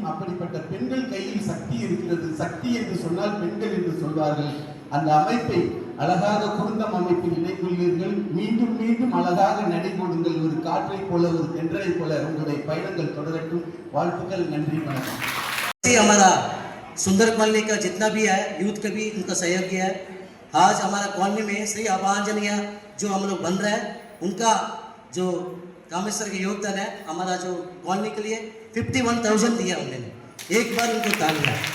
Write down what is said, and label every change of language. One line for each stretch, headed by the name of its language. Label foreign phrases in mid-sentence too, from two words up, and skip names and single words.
Tamil: அப்படிப்பட்ட பெண்கள் கையில் சக்தி இருக்கிறது. சக்தி என்று சொன்னால் பெண்கள் என்று சொல்வார்கள். அந்த அமைப்பை அழகாக குருந்தம் அமைப்பில் இணைந்துள்ளீர்கள். மீண்டும் மீண்டும் அழகாக நடைபோடுங்கள். ஒரு காற்றை போல, ஒரு தென்றலை போல உங்களுடைய பயணங்கள் தொடரட்டும். வாழ்த்துக்கள். நன்றி, வணக்கம்.
Hindi: हमारा सुंदर कॉलोनी का जितना भी है, यूथ का भी उनका सहयोग किया है। आज हमारा कॉलोनी में श्री आभांजनिया जो हम लोग बन रहे हैं, उनका जो कामेश्वर के योगदान है, हमारा जो कॉलोनी के लिए 51,000 दिया उन्होंने। एक बार उनको तालियां।